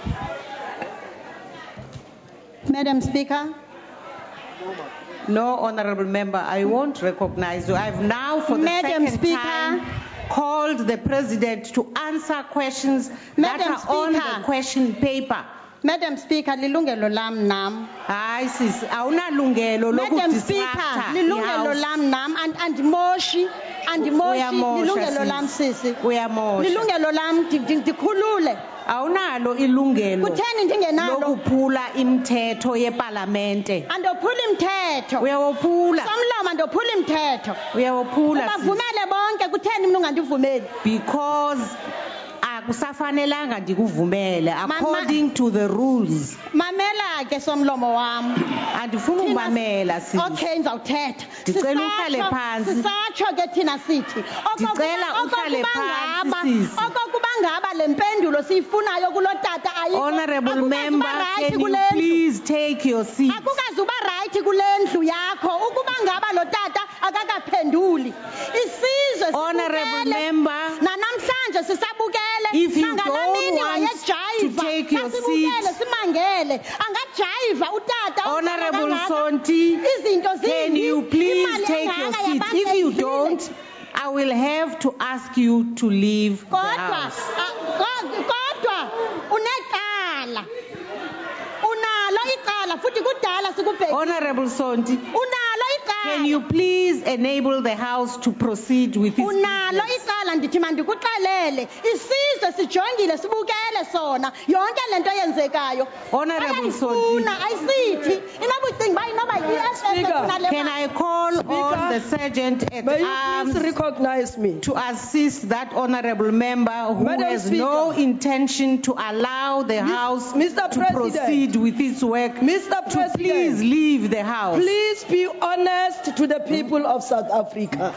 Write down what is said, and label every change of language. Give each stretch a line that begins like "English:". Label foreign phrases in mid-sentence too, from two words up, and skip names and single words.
English: Madam Speaker. No, honorable member, I won't recognize you. I've now, for the Madam second Speaker. time, called the president to answer questions that Madam are on Speaker. the question paper. Madam Speaker,
Xhosa: lilungelo lam nam. Hayi sisi, awunalungelo
English: Madam
Xhosa: lokudistracta
English: Speaker, lilungelo
Xhosa: i-House. lam nam andimoshi Uyamosha, lilungelo lam sisi. Uyamosha. Lilungelo lam ndikhulule. Awunalo ilungelo Kutheni ndingenalo? lokuphula imithetho yepalamente. Andophula imithetho. Uyawophula. Somlomo andophula imithetho. Uyawophula. Bavumele bonke, kutheni mina ungandivumeli?
English: Because
Xhosa: akusafanelanga ndikuvumele
English: according to the rules.
Xhosa: Mamela ke somlomo wam. Andifuna ukubamela sisi. Okay, ngizawuthetha. Ndicela uhlale phansi. Sisatsho ke thina sithi. Ndicela uhlale phansi sisi. Okokuba ngaba le mpendulo siyifunayo kulotata ayikho.
English: Honorable member, can you please take your seat?
Xhosa: Akukazuba right kule ndlu yakho ukuba ngaba lo tata akakaphenduli. Isizwe
English: Honorable member,
Xhosa: namhlanje sisabukele.
English: If you don't want to take your seat,
Xhosa: simangele angajayiva utata.
English: Honorable Sonti, can you please take your seat? If you don't, I will have to ask you to leave the house.
Xhosa: Kodwa unecala. Unalo icala futhi kudala sikubhekile.
English: Honorable Sonti,
Xhosa: unalo icala.
English: Can you please enable the House to proceed with its
Xhosa: unalo
English: business?
Xhosa: icala ndithi mandikuxelele isizwe sijongile sibukele sona yonke lento yenzekayo.
English: Honorable Sonti,
Xhosa: ayisithi inobucinga bayi noba yi-SS.
English: Can I call on the sergeant at arms recognize me to assist that honorable member who Madam has Speaker. no intention to allow the House to proceed with its work to please leave the House? Please be honest to the people of South Africa.